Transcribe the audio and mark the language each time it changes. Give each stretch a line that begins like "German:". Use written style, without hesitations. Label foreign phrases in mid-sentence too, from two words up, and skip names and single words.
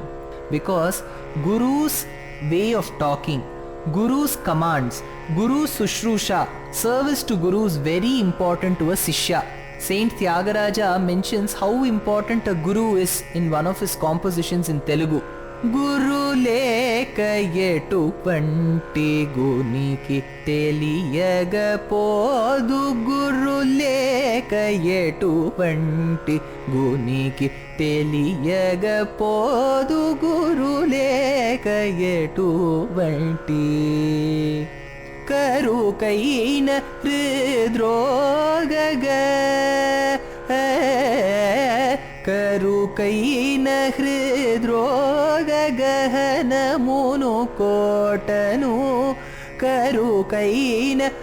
English: Because Guru's way of talking, Guru's commands, Guru's Sushrusha, service to Guru is very important to a Sishya. Saint Tyagaraja mentions how important a Guru is in one of his compositions in Telugu.
Telugu: గురు లేక ఎటు వంటి గుణికి తెలియగ పోదు. గురు లేక ఎటు వంటి గుణికి తెలియగ పోదు. గురు లేక ఎటు వంటి. करुकैन हृद्रोगग करुकैन हृद्रोगगहनमुनु कोटनु करुकैन